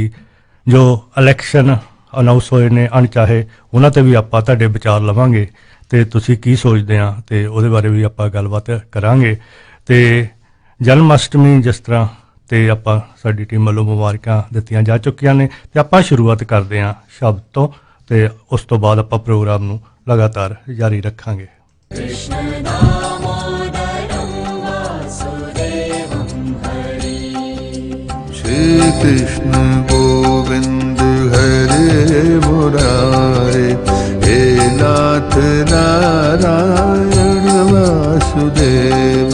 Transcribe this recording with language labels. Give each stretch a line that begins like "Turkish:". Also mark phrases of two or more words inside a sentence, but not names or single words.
Punjabi: ਜੋ ਇਲੈਕਸ਼ਨ ਅਨਾਉਂਸ ਹੋਏ ਨੇ ਅਣਚਾਹੇ, ਉਹਨਾਂ ਤੇ ਵੀ ਆਪਾਂ ਤੁਹਾਡੇ ਵਿਚਾਰ ਲਵਾਂਗੇ ਤੇ ਤੁਸੀਂ ਕੀ ਸੋਚਦੇ ਆ ਤੇ ਉਹਦੇ ਬਾਰੇ ਵੀ ਆਪਾਂ ਗੱਲਬਾਤ ਕਰਾਂਗੇ। ਤੇ ਜਨਮ ਅਸ਼ਟਮੀ ਜਿਸ ਤਰ੍ਹਾਂ ਤੇ ਆਪਾਂ ਸਾਡੀ ਟੀਮ ਵੱਲੋਂ ਮੁਬਾਰਕਾਂ ਦਿੱਤੀਆਂ ਜਾ ਚੁੱਕੀਆਂ ਨੇ ਤੇ ਆਪਾਂ ਸ਼ੁਰੂਆਤ ਕਰਦੇ ਹਾਂ ਸ਼ਬਦ ਤੋਂ ਤੇ ਉਸ ਤੋਂ ਬਾਅਦ ਆਪਾਂ ਪ੍ਰੋਗਰਾਮ ਨੂੰ ਲਗਾਤਾਰ ਜਾਰੀ ਰੱਖਾਂਗੇ।
Sanskrit: श्री कृष्ण गोविंद हरे मुरारे, हे नाथ नारायण वासुदेव।